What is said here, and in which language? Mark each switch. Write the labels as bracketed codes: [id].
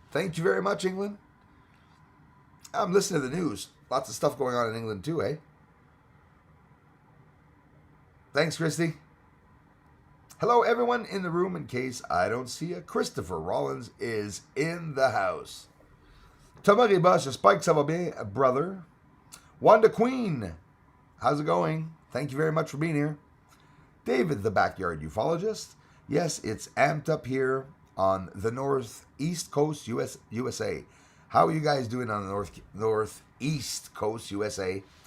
[en] Thank you very much, England. I'm listening to the news. Lots of stuff going on in England too, eh? Thanks, Christy. Hello, everyone in the room. In case I don't see you, Christopher Rollins is in the house. [fr] Thomas Ribas, j'espère que ça va bien, brother. [en] Wanda Queen, how's it going? Thank you very much for being here. David, the backyard ufologist. Yes, it's amped up here on the northeast coast, USA. How are you guys doing on the northeast coast, USA?